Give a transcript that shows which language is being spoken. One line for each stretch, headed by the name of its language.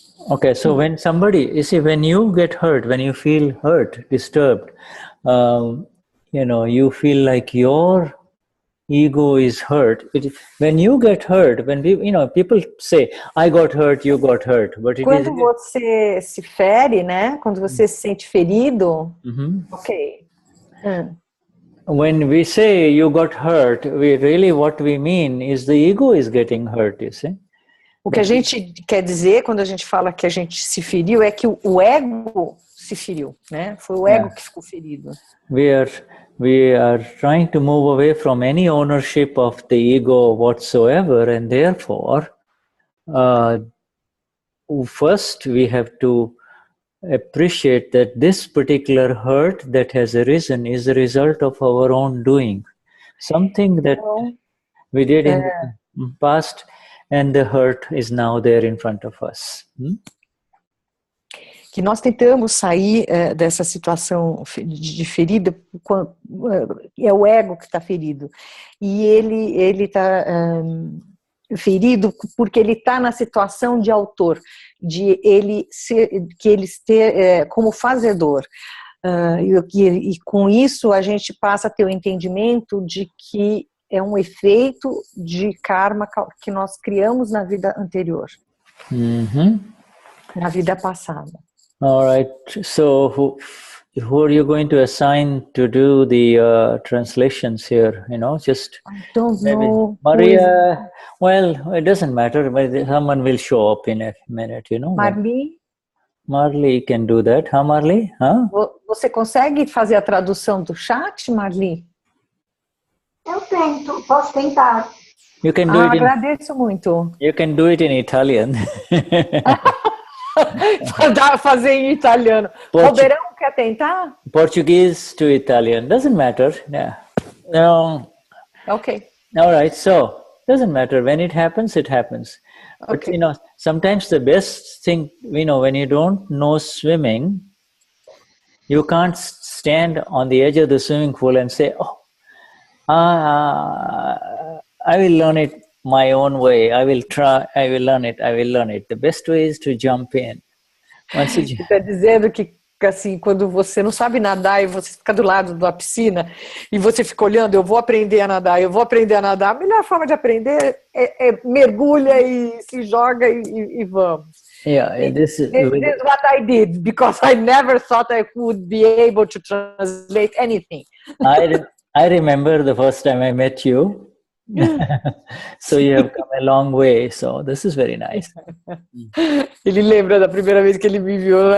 English: Okay, so when you get hurt, when you feel hurt, disturbed, you feel like your ego is hurt. When you get hurt, when people say, I got hurt, you got hurt. But
Portuguese: quando você se fere, né? Quando você se sente ferido, ok.
English: When we say you got hurt, what we mean is the ego is getting hurt, you see.
Portuguese: O que a gente quer dizer quando a gente fala que a gente se feriu é que o ego se feriu, né? Foi o ego que ficou ferido.
English: We are trying to move away from any ownership of the ego whatsoever, and therefore, first we have to appreciate that this particular hurt that has arisen is a result of our own doing. Something that we did in the past, and the hurt is now there in front of us.
Portuguese: Que nós tentamos sair dessa situação de ferida, é o ego que está ferido. E ele está ferido porque ele está na situação de autor, de ele ter como fazedor. E com isso a gente passa a ter o entendimento de que é um efeito de karma que nós criamos na vida anterior, na vida passada.
English: All right. So, who are you going to assign to do the translations here? Just I don't know. Maria. Well, it doesn't matter. Someone will show up in a minute. Marlyh. Marlyh can do that. Huh, Marlyh? Huh?
Portuguese: Você consegue fazer a tradução do chat, Marlyh? Eu tento. Posso tentar.
English: You can do it.
Portuguese: Agradeço muito.
English: You can do it in Italian.
Portuguese: Fazer em italiano. Oberon quer tentar?
English: Portuguese to Italian. Doesn't matter. Yeah. No. Ok. All right. So, doesn't matter. When it happens, it happens. But, Okay. sometimes the best thing, when you don't know swimming, you can't stand on the edge of the swimming pool and say, I will learn it my own way. I will try. I will learn it. I will learn it. The best way is to jump in.
Portuguese: Você está dizendo que, assim, quando você não sabe nadar e você fica do lado da piscina e você fica olhando, eu vou aprender a nadar, eu vou aprender a nadar, a melhor forma de aprender é mergulha e se joga e vamos.
English: Yeah, this is what I did, because I never thought I would be able to translate anything. I remember the first time I met you. So you have come a long way. So this is very nice.
Portuguese: Ele lembra da primeira vez que ele me viu.